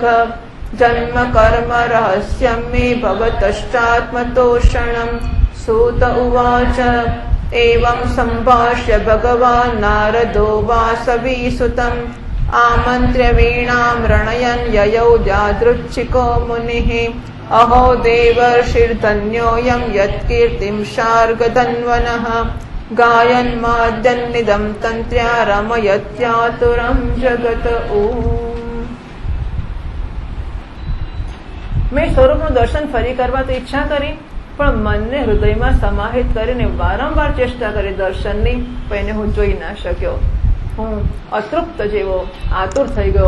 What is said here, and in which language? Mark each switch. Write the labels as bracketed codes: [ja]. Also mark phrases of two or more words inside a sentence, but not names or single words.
[sa] जन्म कर्म रहस्यम् मे भवतश्चात्मतोषणम् सूत उवाच एवम् सम्भाष्य भगवान् नारदो वासवीसुतम् आमन्त्र्य वीणाम् रणयन् ययौ यादृच्छिको मुनिः अहो देवर्षिर्धन्योऽयम् यत्कीर्तिम् शार्गधन्वनः गायन्माद्यन्निदम् तन्त्र्या रमयत्यातुरम् जगत [gu] મેં સ્વરૂપનું દર્શન ફરી કરવા તો ઈચ્છા કરી, પણ મનને હૃદયમાં સમાહિત કરીને વારંવાર ચેષ્ટા કરી દર્શનની, પણ એને હું જોઈ ના શક્યો. હું અતૃપ્ત જેવો આતુર થઈ ગયો.